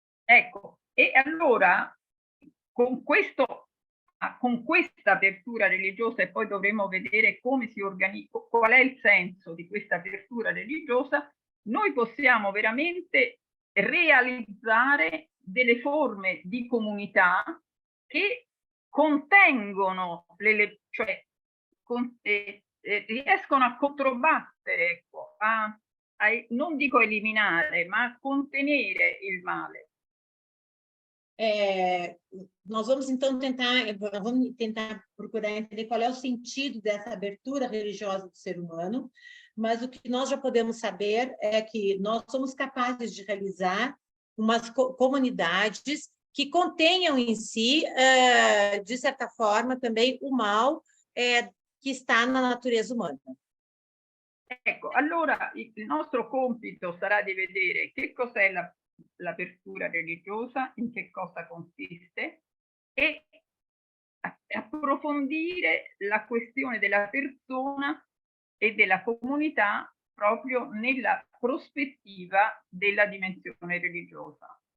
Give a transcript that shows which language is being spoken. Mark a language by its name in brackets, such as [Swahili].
[Italian] Ecco, e allora con questa apertura religiosa, e poi dovremo vedere come si organizza, qual è il senso di questa apertura religiosa, noi possiamo veramente realizzare delle forme di comunità che contengono, riescono a controbattere, ecco, non dico eliminare, ma a contenere il male. [Portuguese] Nós vamos, então, tentar procurar entender qual é o sentido dessa abertura religiosa do ser humano, mas o que nós já podemos saber é que nós somos capazes de realizar umas comunidades que contenham em si, de certa forma, também o mal que está na natureza humana. [Italian] Ecco, allora il nostro compito sarà di vedere che cos'è l'apertura religiosa, in che cosa consiste, e approfondire la questione della persona e della comunità proprio nella prospettiva della dimensione religiosa.